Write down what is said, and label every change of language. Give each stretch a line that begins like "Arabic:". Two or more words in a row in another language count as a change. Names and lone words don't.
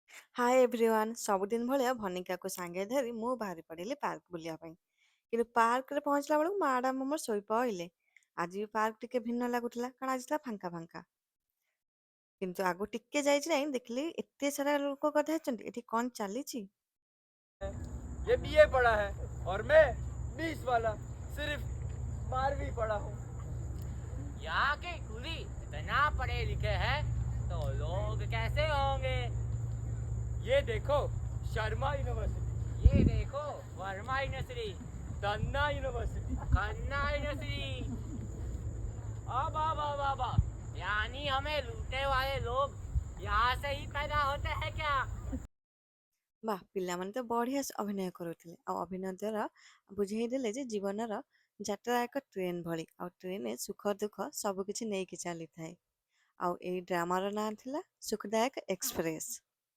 English: Hi everyone
Odia: ସବୁଦିନ ଭଳିଆ ଭନିକାକୁ ସାଙ୍ଗେ ଧରି ମୁଁ ବାହାରି ପଡ଼ିଲି ପାର୍କ ବୁଲିବା ପାଇଁ। କିନ୍ତୁ ପାର୍କରେ ପହଞ୍ଚିଲା ବେଳକୁ ମ୍ୟାଡାମ ମୋର ଶୋଇ ପଇଲେ। ଆଜି ବି ପାର୍କ ଟିକେ ଭିନ୍ନ ଲାଗୁଥିଲା କାରଣ ଆଜି ଥିଲା ଫାଙ୍କା ଫାଙ୍କା। କିନ୍ତୁ ଆଗକୁ ଟିକେ ଯାଇଛି ନାହିଁ ଦେଖିଲି ଏତେ ସାରା ଲୋକ କଥା ହେଇଛନ୍ତି ଏଠି କଣ चालीची।
Hindi: ये बीए पढ़ा है और मैं 20 वाला सिर्फ 12वीं पढ़ा हूँ। यहाँ के कुली इतना पढ़े लिखे हैं तो लोग कैसे होंगे। ये देखो शर्मा यूनिवर्सिटी, ये देखो वर्मा यूनिवर्सिटी, दन्ना यूनिवर्सिटी। खन्ना यूनिवर्सिटी। अब यानी हमें लूटने वाले लोग यहाँ से ही पैदा होते हैं क्या।
Odia: ବାଃ ପିଲାମାନେ ତ ବଢିଆ ଅଭିନୟ କରୁଥିଲେ ଆଉ ଅଭିନୟ ଦ୍ୱାରା ବୁଝେଇ ଦେଲେ ଯେ ଜୀବନର ଯାତ୍ରା ଏକ ଟ୍ରେନ ଭଳି ଆଉ ଟ୍ରେନରେ ସୁଖ ଦୁଃଖ ସବୁ କିଛି ନେଇକି ଚାଲିଥାଏ। ଆଉ ଏଇ ଡ୍ରାମାର ନାଁ ଥିଲା ସୁଖଦାୟକ ଏକ୍ସପ୍ରେସ।